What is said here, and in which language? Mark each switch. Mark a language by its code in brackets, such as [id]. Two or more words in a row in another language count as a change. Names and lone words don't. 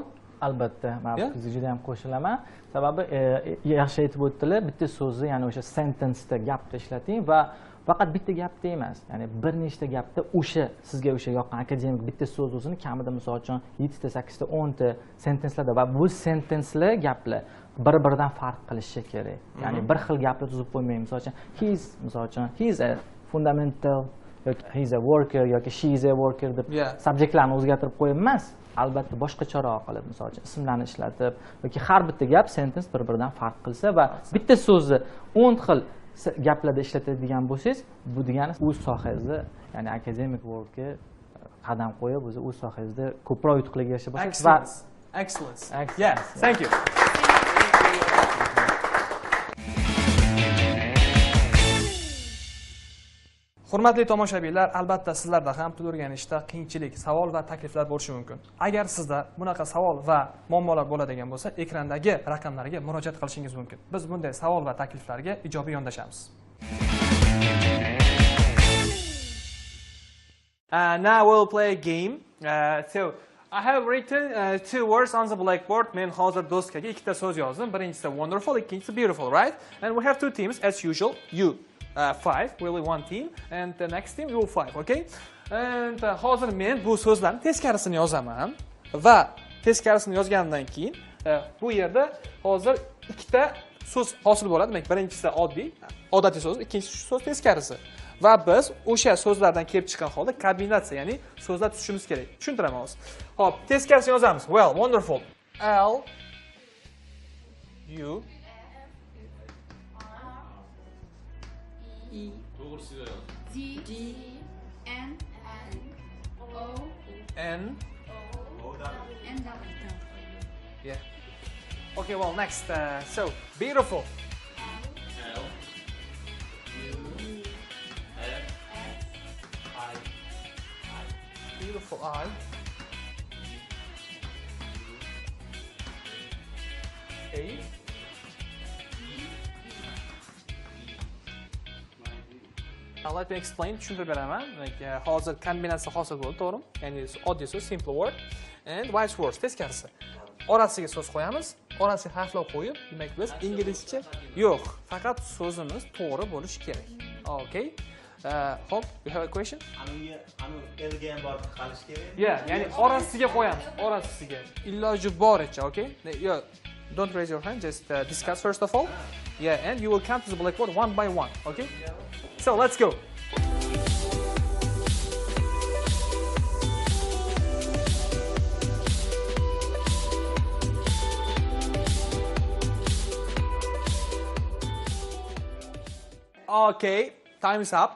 [uz] Albatta, men sizga juda ham qo'shilaman. Sababi yaxshi aytib o'tdilar, bitta so'zni, ya'ni o'sha sentence-da gapda ishlating va faqat bitta gapda emas, ya'ni bir nechta gapda sizga o'sha yoqqan akademik bitta so'z o'zini kamida misol uchun 7 ta, 8 ta, 10 ta sentencelarda va bu sentencelar gaplar bir-biridan farq qilishi kerak. Ya'ni bir xil gapni tuzib qo'ymaymiz. Misol uchun [en] he's a fundamental [uz] yoki [en] he's a worker [uz] yoki [en] she is a worker [uz] deb subjektlarni o'zgartirib qo'yib emas. Albatta boshqacharoq qilib, misol uchun ismlarni ishlatib yoki har bitta gap sentence bir-biridan farq qilsa va bitta so'zni 10 xil gaplarda ishlatadigan bo'lsangiz, bu degani o'z sohangizda, ya'ni akademik workga qadam qo'yib, o'z sohangizda ko'proq yutuqlarga erisha boshlaysiz. [en] Excellent. Yes, thank you. [uz] Hurmatli tomoshabinlar, albatta sizlarda ham til o'rganishda qiyinchilik, savol va takliflar bo'lishi mumkin. Agar sizda bunaqa savol va muammolar bo'ladigan bo'lsa, ekrandagi raqamlarga murojaat qilishingiz mumkin. Biz bunday savol va takliflarga ijobiy yondashamiz. [en] Now we'll play a game. So I have written two words on the blackboard. [uz] Men hozir doskaga ikkita so'z yozdim. Birinchisi wonderful, ikkinchisi beautiful, right? [en] And we have two teams as usual. You 5, really one team, and the next team you 5, okay? [uz] And hozir men bu so'zlarning teskarisini yozaman va teskarisini yozgandan keyin bu yerda hozir ikkita so'z hosil bo'ladi. Demak, birinchisi odatiy so'z, ikkinchisi so'z teskarisi. Va biz o'sha so'zlardan kelib chiqqan holda kombinatsiya, ya'ni so'zlar tuzishimiz kerak. Tushuntiraman hozir. Xo'p, teskarisini yozamiz. [en] Well, wonderful. L U E D N O N Yeah. Okay, well, next. So, beautiful. L U F I Beautiful I. A. Now let me explain. [uz] Tushuntirib beraman. Hozir kombinatsiya hosil bo'ldi, to'g'rimi? Ya'ni oddiy so'z, [en] simple word and vice versa, [uz] teskarisi. Orasiga so'z qo'yamiz, orasiga harflar qo'yib, demak biz inglizcha yo'q, faqat so'zimiz to'g'ri bo'lishi kerak. [en] Okay? Hop, you have a question? [uz] Elga ham borib qalish kerak. Yeah, ya'ni orasiga qo'yamiz, orasiga. Iloji boricha, [en] okay? Yeah, don't raise your hand, just discuss first of all. Yeah, and you will come to the blackboard one by one, okay? So, let's go. Okay, time's up.